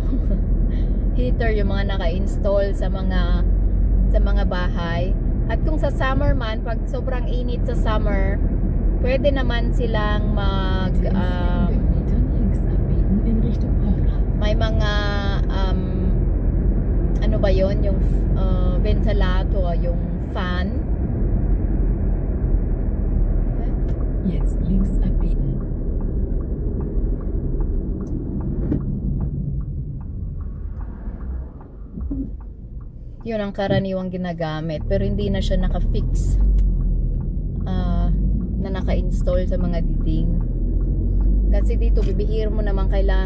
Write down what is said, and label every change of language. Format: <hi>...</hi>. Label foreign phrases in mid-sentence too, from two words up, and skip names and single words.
<tl>Heater yung mga naka-install sa mga bahay. At kung sa summer man, pag sobrang init sa summer, pwede naman silang</tl> <de>Bitte in 400 Metern links abbiegen in Richtung Fahrrad.</de> <tl>may mga ano ba yon, yung ventilator, yung fan.</tl> <de>Jetzt links abbiegen.</de> <tl>Yun ang karaniwang ginagamit, pero hindi na siya naka-fix na naka-install sa mga diding. Kasi dito bibihira mo naman kailangan</tl>